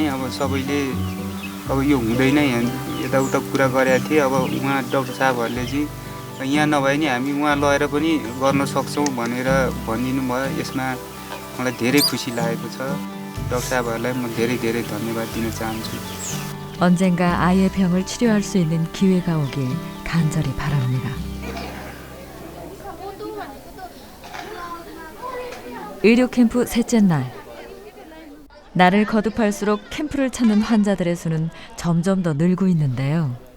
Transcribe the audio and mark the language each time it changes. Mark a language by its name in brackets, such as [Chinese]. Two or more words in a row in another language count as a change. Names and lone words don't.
[Nepali] अब सबैले अब यो हुँदैन यताउता कुरा गरेका थिए. अब उहाँ डाक्टर साहबहरूले चाहिँ यहाँ नभए नि हामी उहाँ लगेर पनि गर्न सक्छौँ भनेर भनिदिनु भयो. यसमा मलाई धेरै खुसी लागेको छ. डाक्टर साहबहरूलाई म धेरै धेरै धन्यवाद दिन चाहन्छु. [Korean] 언젠가 아이의 병을 치료할 수 있는 기회가 오길 간절히 바랍니다. 의료 캠프 셋째 날. 날을 거듭할수록 캠프를 찾는 환자들의 수는 점점 더 늘고 있는데요.